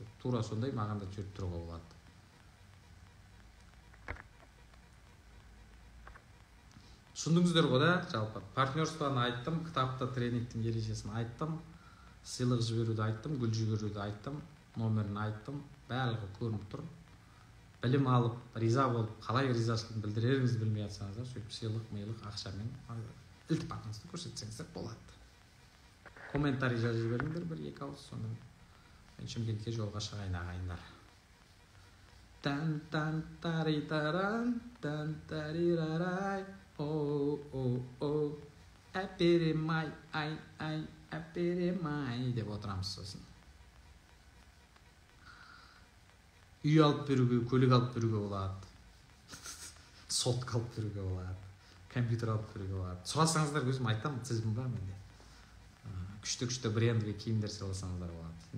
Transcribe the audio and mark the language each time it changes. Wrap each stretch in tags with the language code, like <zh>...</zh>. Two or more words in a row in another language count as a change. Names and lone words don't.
<kk>Тура сондай маған да жіберіп тұруға болады. Түсіндіңіздер ғой да, жалпы партнерствоны айттым, кітапта тренингтің ережесін айттым, сыйлық жіберуді айттым, гүл жіберуді айттым, номерін айттым, барлығы көрініп тұр. Білім алып, риза болып, қалай ризашылығын білдіреріңізді білмей жатсаңыздар, сөйтіп сыйлық, мейлік, ақшамен ілтипатыңызды көрсетсеңіздер болады. Комментарий жазып жіберіңдер, 1-2 ауыз, соны мен Шымкентке жолға шығайын ағайындар. Тан-тан-тари-таран, тан-тари-рарай, о-о-о, әперемай, ай-ай, әперемай деп отырамыз сосын. Үй алып беруге, көлік алып беруге болады. Сотка алып беруге болады. Компьютер алып беруге болады. Сұрасаңыздар өзім айтамын, тізім бар менде. күшті брендовый киімдер сыйласаңыздар болады.</kk>